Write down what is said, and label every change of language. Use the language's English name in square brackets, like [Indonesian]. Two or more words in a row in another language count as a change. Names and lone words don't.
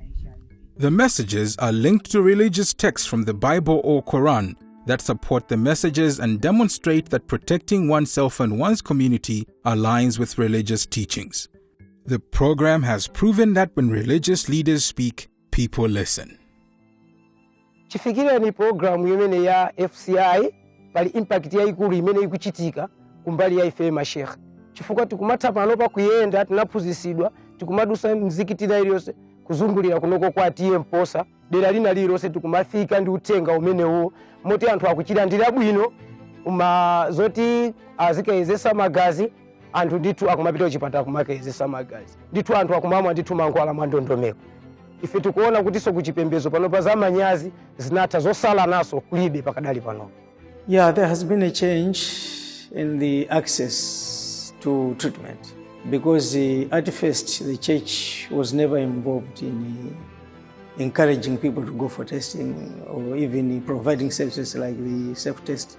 [English] The messages are linked to religious texts from the Bible or Qu'ran that support the messages and demonstrate that protecting oneself and one's community aligns with religious teachings. The program has proven that when religious leaders speak, people listen. [Nyanja] Chifikira ni programu yemene ya FCI pali impact ya ikulu imene ikuchitika kumbali ya ife mashekhe. Chifukwa tikumatha pano pa kuyenda tinaphunzitsidwa tikumadusa mzikiti iliyonse kuzungulira kunoko kwa tiye mposa dera lina lililonse tikumafika ndi uthenga umenewo moti anthu akuchilandira bwino zoti azikayezesa magazi anthu ndithu akumapita kuchipatala kumakayezesa magazi ndithu anthu akumamwa ndithu mankhwala mwa ndondomeko. Ife tikuona kuti kuchipembedzo pano pa zamanyazi zinatha zosala naso kulibe pakadali pano. [English] Yeah, there has been a change in the access to treatment because at first the church was never involved in encouraging people to go for testing or even providing services like the self-test.